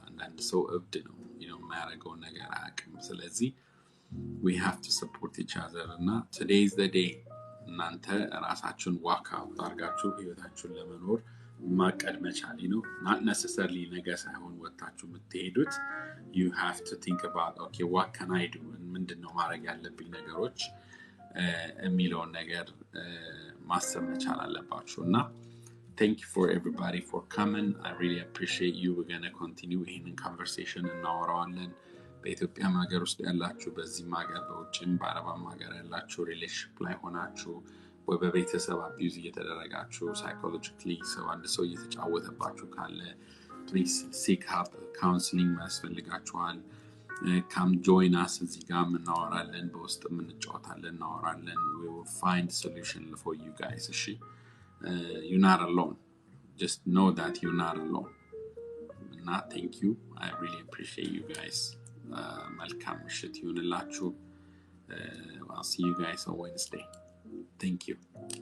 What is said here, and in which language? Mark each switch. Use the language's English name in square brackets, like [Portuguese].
[Amharic] አንዳንድ ሰው እብድ ነው የማያደርገውን ነገር አያውቅም. ስለዚህ [English] we have to support each other [Amharic] እና [English] today is the day [Amharic] እናንተ ራሳችሁን walk out አድርጋችሁ ህይወታችሁን ለመኖር ማቀድ መቻል [English] not necessarily [Amharic] ነገ ሳይሆን ወጣችሁ የምትሄዱት. [English] You have to think about, okay, what can I do? [Amharic] ምንድነው ማድረግ ያለብኝ ነገሮች የሚለውን ነገር ማሰብ መቻል አለባችሁ እና [English] thank you for everybody for coming. I really appreciate you. We're going to continue [Amharic] ይሄንን conversation እናወራዋለን. በኢትዮጵያ ሀገር ውስጥ ያላችሁ በዚህ ሀገር በውጭም በአረባም ሀገር ያላችሁ ሪሌሽንሺፕ ላይ ሆናችሁ ወይ በቤተሰብ አቢዩዝ እየተደረጋችሁ psychologically አንድ ሰው እየተጫወተባችሁ ካለ [English] please seek help. [Amharic] counseling ያስፈልጋችኋል. [English] come join us [Amharic] እዚህ ጋር እናወራለን በውስጥ እንጫወታለን እናወራለን. [English] we will find solution for you guys. [Amharic] እሺ [English] you're not alone. Just know that you're not alone. Not thank you. I really appreciate you guys. [Amharic] መልካም ምሽት ይሁንላችሁ. [English] I'll see you guys on Wednesday. Thank you.